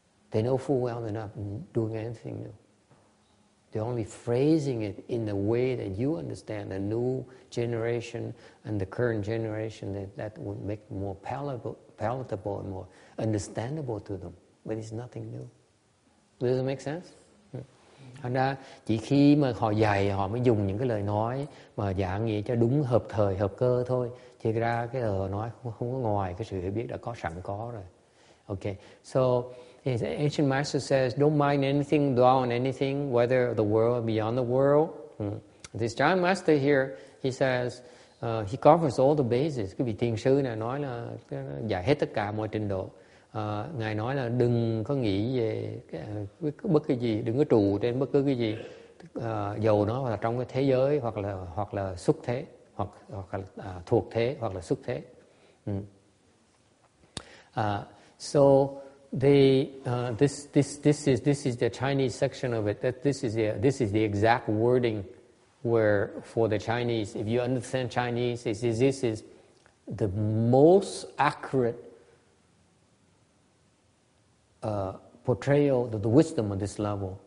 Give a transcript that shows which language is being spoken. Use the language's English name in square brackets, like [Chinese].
[English] They know full well they're not doing anything new. They're only phrasing it in the way that you understand, the new generation and the current generation, that would make it more palatable and more understandable to them. But it's nothing new. Does it make sense? [Vietnamese] Thành ra chỉ khi mà họ dạy họ mới dùng những cái lời nói mà giảng nghĩa cho đúng hợp thời hợp cơ thôi, thì ra cái lời nói không có ngoài cái sự hiểu biết đã có sẵn có rồi. [English] Okay, so the ancient master says, don't mind anything, dwell on anything, whether the world or beyond the world. This giant master here, he says, he covers all the bases. [Vietnamese] Cái vị thiền sư này nói là dạy hết tất cả mọi trình độ. Ngài nói là đừng có nghĩ về bất cứ gì, đừng có trụ trên bất cứ cái gì, dầu nó là trong cái thế giới hoặc là xuất thế, hoặc là thuộc thế hoặc là xuất thế. [English] So this is the Chinese section of it. That this is the exact wording where for the Chinese, if you understand Chinese, this is the most accurate portrayal of the wisdom on this level.